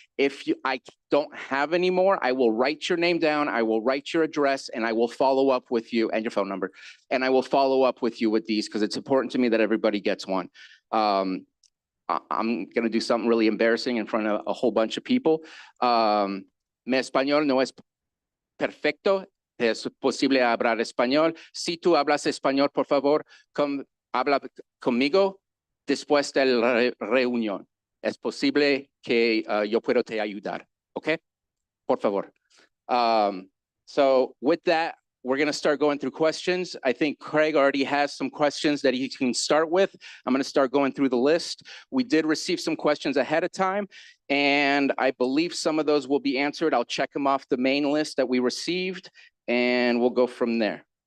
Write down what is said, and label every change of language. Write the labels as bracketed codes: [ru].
[en] If I don't have any more, I will write your name down. I will write your address and I will follow up with you and your phone number. And I will follow up with you with these because it's important to me that everybody gets one. I'm going to do something really embarrassing in front of a whole bunch of people. [es] Mi español no es perfecto. Es posible hablar español. Si tú hablas español, por favor, habla conmigo después de la reunión. Es posible que yo puedo te ayudar. Okay? Por favor. [en] So with that, we're going to start going through questions. I think Craig already has some questions that he can start with. I'm going to start going through the list. We did receive some questions ahead of time, and I believe some of those will be answered. I'll check them off the main list that we received, and we'll go from there.